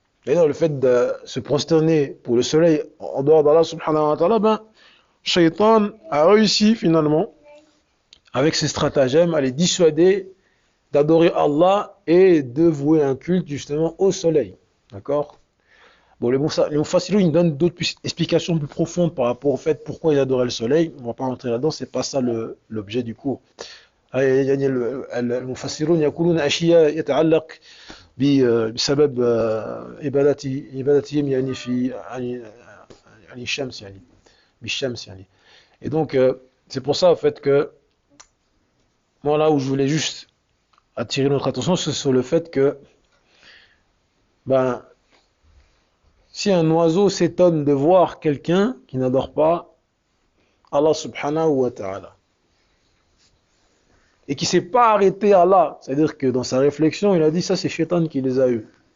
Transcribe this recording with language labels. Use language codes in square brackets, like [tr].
[fr] D'ailleurs, le fait de se prosterner pour le soleil en dehors d' [ar] Allah subhanahu wa ta'ala, [fr] ben, Shaitan a réussi finalement, avec ses stratagèmes, à les dissuader d'adorer Allah et de vouer un culte justement au soleil. D'accord? Bon, les Mufassirun, ils donnent d'autres explications plus profondes par rapport au fait pourquoi ils adoraient le soleil. On ne va pas rentrer là-dedans, c'est pas ça l'objet du cours. [ar] يعني المفسرون يقولون أشياء يتعلق بسبب عبادتهم يعني في يعني الشمس يعني بالشمس يعني. [fr] Et donc c'est pour ça en fait que moi là où je voulais juste attirer notre attention c'est sur le fait que ben si un oiseau s'étonne de voir quelqu'un qui n'adore pas [ar] Allah subhanahu wa ta'ala [fr] et qui ne s'est pas arrêté à là, c'est-à-dire que dans sa réflexion, il a dit ça c'est Shaitan qui les a eus.